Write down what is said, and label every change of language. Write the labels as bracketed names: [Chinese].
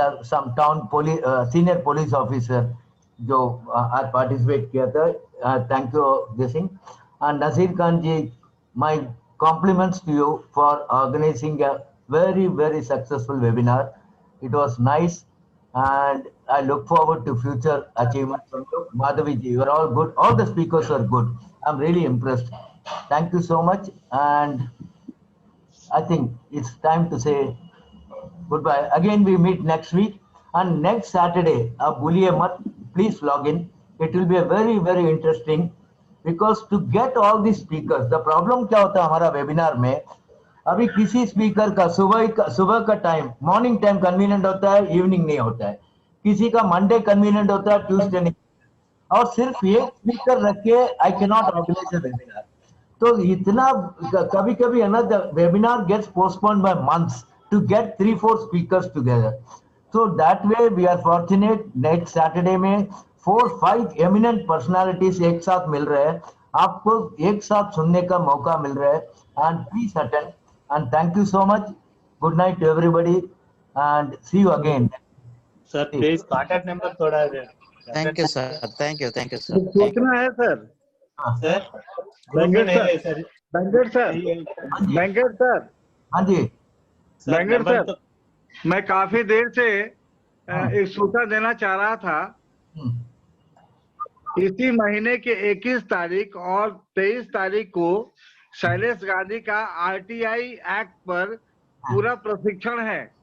[English] some town [Hindi] senior police officer जो आज participate किया था, [English] thank you, this thing. And Nazir Khan ji, my compliments to you for organizing a very, very successful webinar. It was nice, and I look forward to future achievements from you. Madhavi ji, you are all good. All the speakers are good. I'm really impressed. Thank you so much, and I think it's time to say goodbye. Again, we meet next week, and next Saturday, please log in. It will be a very, very interesting, because to get all these speakers, the problem [Hindi] क्या होता है हमारा webinar में, अभी किसी speaker का सुबह का टाइम, मॉर्निंग टाइम कन्वीनियंट होता है, इवनिंग नहीं होता है, किसी का मंडे कन्वीनियंट होता है, ट्यूसडे नहीं, और सिर्फ एक स्पीकर रख के [English] I can not organize a webinar. [Hindi] तो इतना कभी कभी है ना, [English] The webinar gets postponed by months to get 3-4 speakers together. So that way we are fortunate. [Hindi] Next Saturday में 4-5 [English] eminent personalities [Hindi] एक साथ मिल रहे हैं, आपको एक साथ सुनने का मौका मिल रहा है. [English] And please attend. And thank you so much. Good night to everybody, and see you again. Sir, please contact number [Hindi] थोड़ा दे. [English] Thank you, sir. Thank you, sir. [Hindi] सोचना है sir. [English] Sir, Venkat sir, Venkat sir, Venkat sir. [Hindi] हाँ जी. Venkat sir, मैं काफी देर से एक सूचना देना चाह रहा था. इसी महीने के 21 तारीख और 23 तारीख को शैलेश गांधी का RTI एक्ट पर पूरा प्रशिक्षण है.